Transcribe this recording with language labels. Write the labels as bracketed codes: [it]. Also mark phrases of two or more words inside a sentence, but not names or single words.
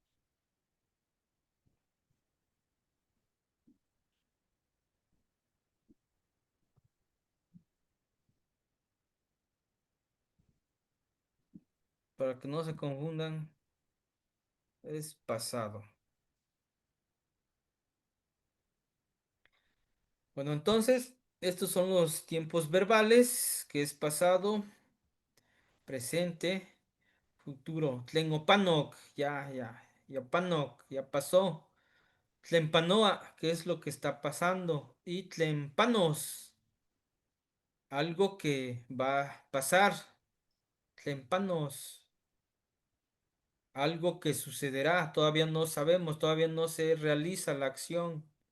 [es] Para que no se confundan. Es pasado. Bueno, entonces, estos son los tiempos verbales, que es pasado, presente, futuro. [nah] Tlen opanok, ya panok, [es] ya pasó. [nah] Tlen panoa, [es] ¿qué es lo que está pasando? Y [nah] tlen panos, [es] algo que va a pasar. [nah] Tlen panos, [es] algo que sucederá. Todavía no sabemos, todavía no se realiza la acción.